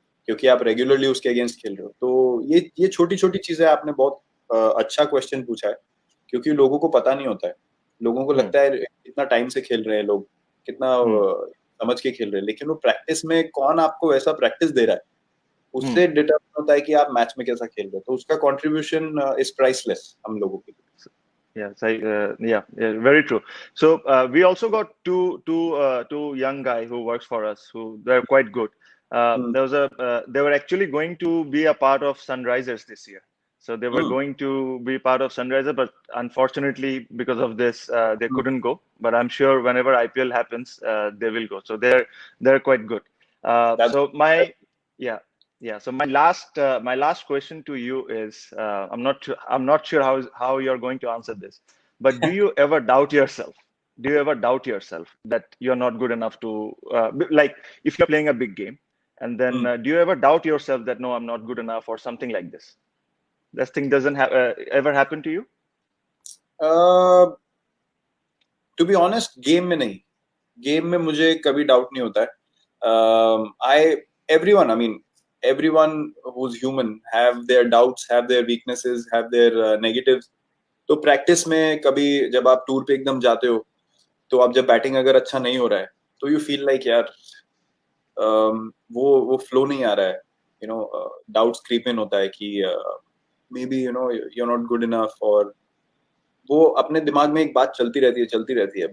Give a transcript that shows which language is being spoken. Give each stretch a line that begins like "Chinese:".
Hindi: क्योंकि आप रेगुलरली उसके अगेंस्ट खेल रहे हो। तो ये छोटी छोटी चीजें आपने बहुत अच्छा क्वेश्चन पूछा है, क्योंकि लोगों को पता नहीं होता है। लोगों को लगता है कितना टाइम से खेल रहे हैं लोग, कितना समझ के खेल रहे हैं, लेकिन वो प्रैक्टिस में कौन आपको वैसा प्रैक्टिस दे रहा है उससे डिटरमाइन होता है कि आप मैच में कैसा खेल रहे हो। तो उसका कंट्रीब्यूशन इज प्राइसलेस हम लोगों के लिए।
English: Yeah, yeah, very true. So we also got two young guy who works for us who they're quite good. They were actually going to be a part of Sunrisers this year. So they were going to be part of Sunrisers, but unfortunately because of this they couldn't go. But I'm sure whenever IPL happens, they will go. So they're quite good. So yeah. Yeah. So my last question to you is I'm not sure how you're going to answer this, but do you ever doubt yourself? Do you ever doubt yourself that you're not good enough to like if you're playing a big game and then do you ever doubt yourself that no, I'm not good enough or something like this? This thing doesn't ever happen to you? To be honest
Hindi: game में नहीं, game में मुझे कभी doubt नहीं होता है। आई everyone, I mean
English: everyone who's human have their doubts, have their weaknesses, have their negatives.
Hindi: तो practice में कभी जब आप टूर पे एकदम जाते हो तो आप जब बैटिंग अगर अच्छा नहीं हो रहा है तो
English: you feel like
Hindi: यार वो फ्लो नहीं आ रहा है,
English: you know doubts creep in
Hindi: होता है कि
English: maybe you know you are not good enough,
Hindi: और वो अपने दिमाग में एक बात चलती रहती है।